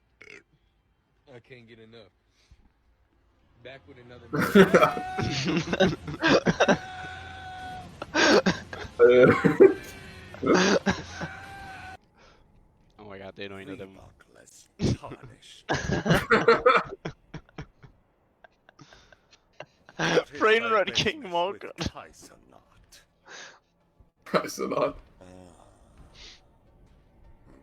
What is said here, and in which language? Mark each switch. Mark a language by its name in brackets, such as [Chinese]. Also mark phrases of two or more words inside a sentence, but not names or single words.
[English] I can't get enough. Back with another. Oh my god, [Danish] det er en af dem. [English] Brain Rot King Morgan. Tyson not.